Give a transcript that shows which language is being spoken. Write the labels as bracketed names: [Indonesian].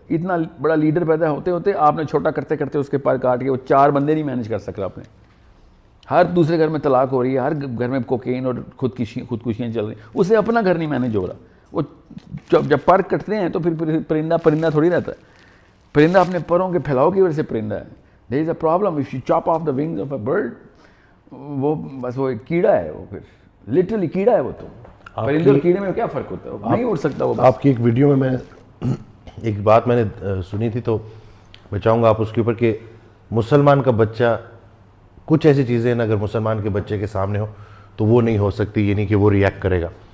[Urdu] اتنا بڑا لیڈر پیدا ہوتے ہوتے آپ نے چھوٹا کرتے کرتے اس کے پر کاٹ کے وہ 4 بندے نہیں مینیج کر سکا آپ نے. ہر دوسرے گھر میں طلاق ہو رہی ہے, ہر گھر میں کوکین اور خودکشیاں چل رہی ہیں, اسے اپنا گھر نہیں مینیج ہو رہا. وہ جب پر کٹتے ہیں تو پھر پرندہ تھوڑی رہتا ہے. پرندہ اپنے پروں کے پھیلاؤ کی وجہ سے پرندہ ہے. [English] There is a problem if you chop of the wings of a bird. [Urdu] وہ بس وہ ایک کیڑا ہے, وہ پھر لٹرلی کیڑا ہے. وہ تو پرندے اور کیڑے میں کیا فرق ہوتا ہے؟ وہ نہیں اڑ سکتا. وہ آپ کی ایک ویڈیو میں ایک بات میں نے سنی تھی, تو میں چاہوں گا آپ اس کے اوپر کہ مسلمان کا بچہ, کچھ ایسی چیزیں اگر مسلمان کے بچے کے سامنے ہو تو وہ نہیں ہو سکتی, یہ نہیں کہ وہ ریئیکٹ کرے گا.